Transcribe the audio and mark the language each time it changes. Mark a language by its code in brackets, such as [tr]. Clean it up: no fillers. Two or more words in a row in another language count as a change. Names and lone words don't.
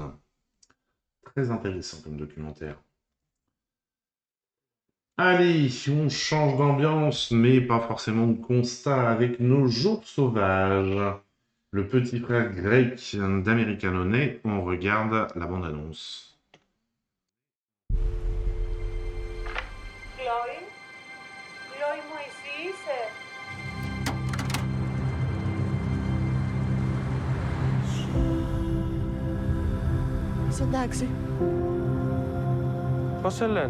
[fr] Très intéressant comme documentaire. Allez, on change d'ambiance, mais pas forcément de constat avec Nos Jours Sauvages. Le petit frère grec d'American Honey, on regarde la bande-annonce. [el] Chloe? Chloe μου, εσύ είσαι? Είσαι εντάξει? Πώς σε λένε?